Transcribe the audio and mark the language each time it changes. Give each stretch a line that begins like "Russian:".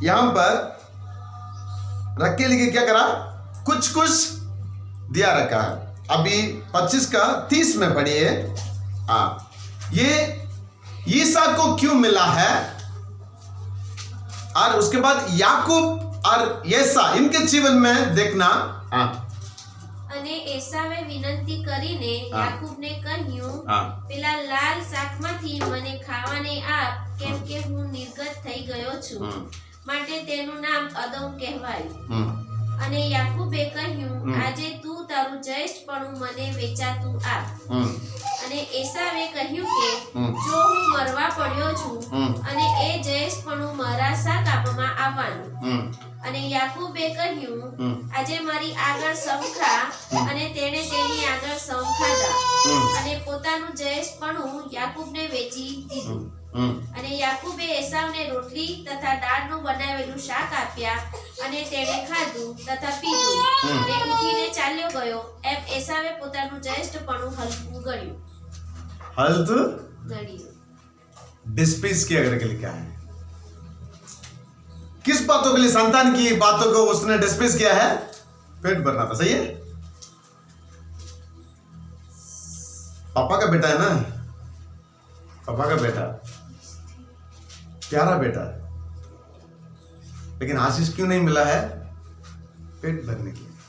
Hindi: यहां पर रख के लिए क्या करा, कुछ कुछ दिया रखा है। अभी 25 का 30 में पढ़िए। ये ईसा को क्यों मिला है, और उसके बाद याकूब और येसा इनके जीवन में देखना।
Gujarati: અને એસાવે વિનંતી કરીને યાકૂબને કહ્યું, પેલા લાલ શાકમાંથી મને ખાવાને આપ, કેમ કે હું નિર્ગત થઈ ગયો છું, માટે તેનું નામ અદમ કહેવાયું. અને યાકૂબે કહ્યું, આજે તું તારું જ્યેષ્ઠપણું મને વેચાતું આપ. અને એસાવે કહ્યું કે જો હું મરવા પડ્યો છું અને એ જ્યેષ્ઠપણું મારા શા કામમાં આવવાનું. અને યાકૂબે કહ્યું, આજે મારી આગળ સંખા. અને તેણે તેની આગળ સંખાધા અને પોતાનું જ્યેષ્ઠપણું યાકૂબને વેચી દીધું. અને યાકૂબે એસાવને રોટલી તથા દાળનું બનાવેલું શાક આપ્યા અને તેણે ખાધું તથા પીધું અને ઉઠીને ચાલ્યો ગયો. એમ એસાવે પોતાનું જ્યેષ્ઠપણું હલકું ગણ્યું.
Hindi: डिस्प्लेस किया करके लिखा है। किस बातों के लिए, संतान की बातों को उसने डिस्प्लेस किया है, पेट भरना था। सही है, पापा का बेटा है ना, पापा का बेटा, प्यारा बेटा, लेकिन आशीष क्यों नहीं मिला है, पेट भरने के लिए।